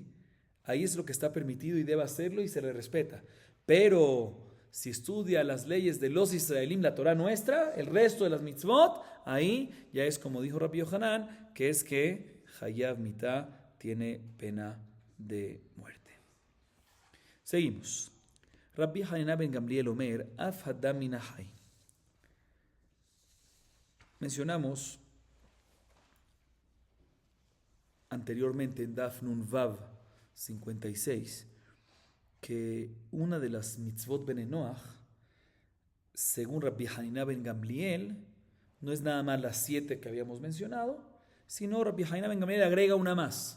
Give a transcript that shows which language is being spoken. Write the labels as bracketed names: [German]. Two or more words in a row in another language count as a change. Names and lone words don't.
[Spanish] Ahí es lo que está permitido y debe hacerlo y se le respeta. Pero si estudia las leyes de los Israelim, la Torah nuestra, el resto de las mitzvot, ahí ya es como dijo Rabbi Yohanan, que es que [Hebrew] חייב מיתה [Spanish] tiene pena de muerte. Seguimos. [Hebrew] Rabbi Hanina ben Gamliel אומר, אף הדם מן החי. [Spanish] Mencionamos anteriormente en [Hebrew] דף נ"ו [Spanish] 56 que una de las [Hebrew] מצוות בני נח, [Spanish] según Rabbi Hanina ben Gamliel, no es nada más las 7 que habíamos mencionado, sino Rabbi Hanina ben Gamliel agrega una más.